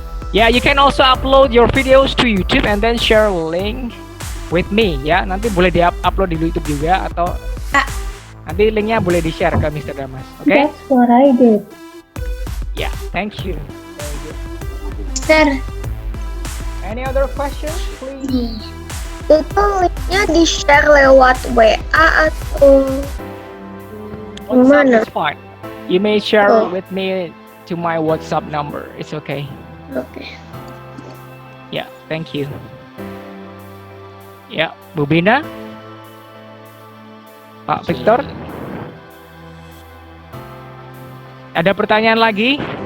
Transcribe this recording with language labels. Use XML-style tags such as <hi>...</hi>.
<en>Yeah, you can also upload your videos to YouTube and then share a link with me ya.</en> <id>Nanti boleh di-upload di YouTube juga atau nanti linknya boleh di-share ke Mr. Damas. Oke?</id> <en>That's what I did. Yeah, thank you. Mister, Any other questions, please?</en> <id>itu linknya di-share lewat WA atau WhatsApp gimana?</id> <en>is fine. You may share Oh. with me to my WhatsApp number. It's okay.</en> <id>Oke.</id> <en>Yeah, thank you.</en> <id>Ya, Bu Bina, Pak Victor, ada pertanyaan lagi?</id>